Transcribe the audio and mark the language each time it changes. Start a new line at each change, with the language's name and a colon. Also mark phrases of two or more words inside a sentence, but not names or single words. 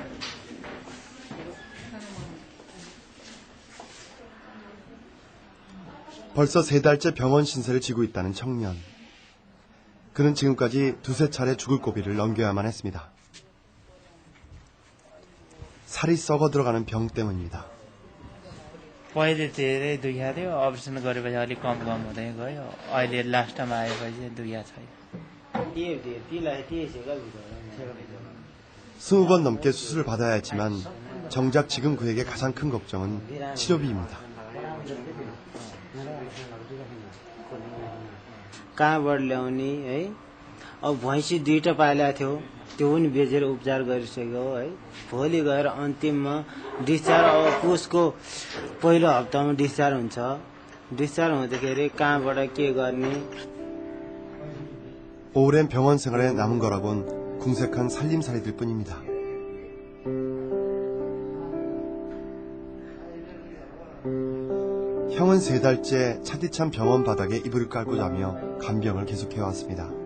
Korean: 벌써 3달째 병원 신세를 지고 있다는 청년. 그는 지금까지 2~3차례 죽을 고비를 넘겨야만 했습니다. 살이 썩어 들어가는 병 때문입니다.
Nepali: पहिले धेरै दुख्या थियो अपरेसन गरेपछि अलिक कम हुँदै गयो अहिले
English: last time
Nepali: आएपछि दुख्या छैन
Korean: 20번 넘게 수술을 받아야 했지만 정작 지금 그에게 가장 큰 걱정은 치료비입니다.
Nepali: कहाँबाट ल्याउने है अब भैँसी 2टा पालेको थियो त्यो पनि बेचेर उपचार गरिसक्यो है भोलि गएर अन्तिममा डिस्चार्ज अब पुसको पहिलो हप्तामा डिस्चार्ज हुन्छ डिस्चार्ज हुँदाखेरि कहाँबाट के गर्ने
Korean: 오랜 병원 생활에 남은 거라곤 궁색한 살림살이들 뿐입니다. 형은 3달째 차디찬 병원 바닥에 이불을 깔고 자며 간병을 계속해왔습니다.